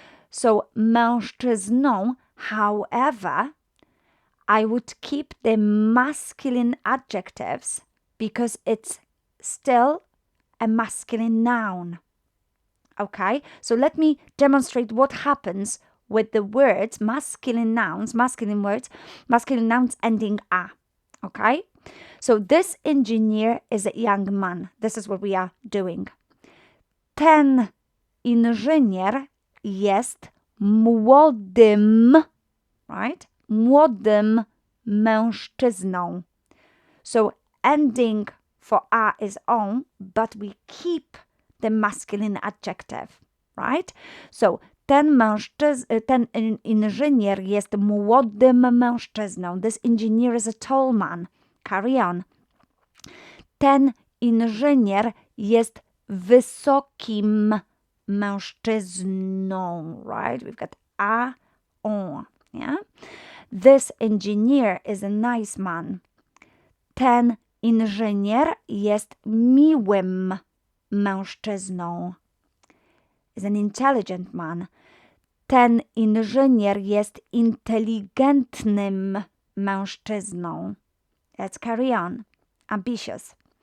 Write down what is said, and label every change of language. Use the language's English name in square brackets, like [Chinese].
[English] So mężczyzną, however, I would keep the masculine adjectives because it's still a masculine noun. Okay, so let me demonstrate what happens with the words, masculine nouns, masculine words, masculine nouns ending a. Okay, so this engineer is a young man. This is what we are doing. [Polish] Ten inżynier jest młodym, right? Młodym mężczyzną. [English] So ending for a is on, but we keep the masculine adjective, right? [Polish] So ten inżynier jest młodym mężczyzną. [English] This engineer is a tall man. Carry on. [Polish] Ten inżynier jest wysokim mężczyzną, right? [English] We've got a, on, yeah? This engineer is a nice man. [Polish] Ten inżynier jest miłym mężczyzną. [English] Is an intelligent man. [Polish] Ten inżynier jest inteligentnym mężczyzną. [English] Let's carry on. Ambitious.